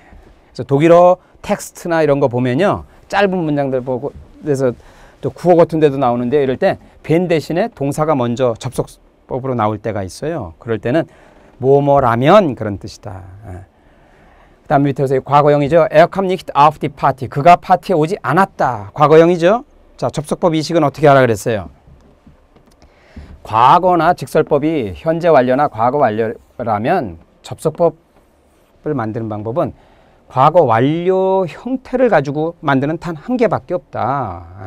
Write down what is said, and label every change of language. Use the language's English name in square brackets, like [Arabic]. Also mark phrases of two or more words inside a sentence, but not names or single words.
[Korean] 그래서 독일어 텍스트나 이런 거 보면요. 짧은 문장들 보고 그래서 또 구어 같은 데도 나오는데 이럴 때 벤 대신에 동사가 먼저 접속법으로 나올 때가 있어요. 그럴 때는 뭐뭐라면 그런 뜻이다. 그 다음 밑에서 과거형이죠. [German] Er kam nicht auf die Party. [Korean] 그가 파티에 오지 않았다. 과거형이죠. 자, 접속법 이식은 어떻게 하라 그랬어요? 과거나 직설법이 현재 완료나 과거 완료라면 접속법을 만드는 방법은 과거 완료 형태를 가지고 만드는 단 한 개밖에 없다.